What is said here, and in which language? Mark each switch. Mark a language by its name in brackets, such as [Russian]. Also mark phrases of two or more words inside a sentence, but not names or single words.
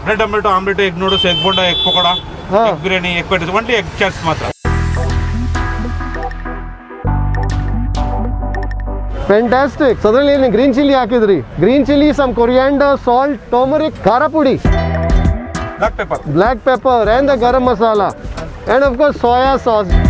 [English] bread omelette, omelette, egg noodles, egg bonda, egg pakoda, egg biryani, egg patties, only egg chaats ಮಾತ್ರ. Fantastic. [Kannada] So ಅದರಲ್ಲಿ [English] green chilli [Kannada] ಹಾಕಿದ್ರಿ. [English] Green chilli, some coriander, salt, turmeric, [Kannada] ಖಾರ ಪುಡಿ, [English] black pepper and the garam masala, and of course soya sauce.